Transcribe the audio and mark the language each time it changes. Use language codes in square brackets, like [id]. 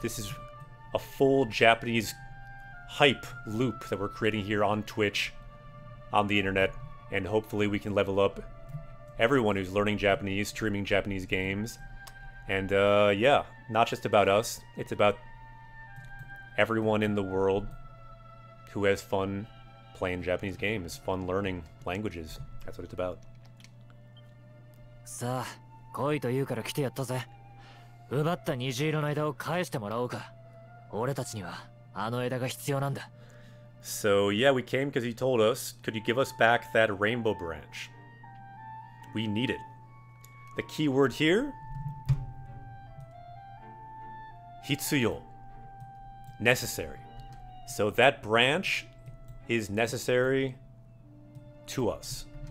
[en] This is a full Japanese hype loop that we're creating here on Twitch, on the internet, and hopefully we can level up everyone who's learning Japanese, streaming Japanese games. And yeah, not just about us, it's about everyone in the world who has fun playing Japanese games, fun learning languages. That's what it's about. [ja] さあ、来いと言うから来てやったぜ。奪った虹色の枝を返してもらおうか。俺たちにはあの枝が必要なんだ。 [en] So yeah, we came because he told us, could you give us back that rainbow branch? We need it. The key word here, hitsuyo, necessary. So that branch is necessary to us.